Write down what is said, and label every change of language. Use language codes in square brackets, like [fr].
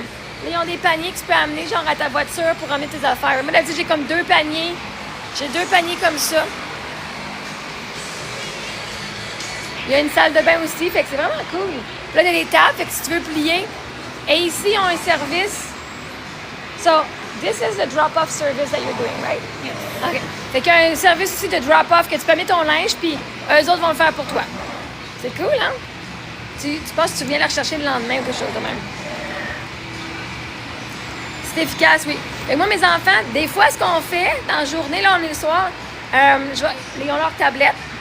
[fr] Là, ils ont des paniers que tu peux amener genre à ta voiture pour emmener tes affaires. Moi, là, j'ai comme 2 paniers J'ai 2 paniers comme ça. Il y a une salle de bain aussi, fait que c'est vraiment cool. Puis là, il y a des tables, fait que si tu veux plier. Et ici, ils ont un service. [en] So, this is the drop-off service that you're doing, right? Yes. OK. [fr] Fait qu'il y a un service aussi de drop-off que tu peux mettre ton linge, puis eux autres vont le faire pour toi. C'est cool, hein? Tu penses que tu viens la rechercher le lendemain ou quelque chose de même. C'est efficace, oui. Et moi, mes enfants, des fois, ce qu'on fait dans la journée, là, on est le soir, ils ont leur tablette.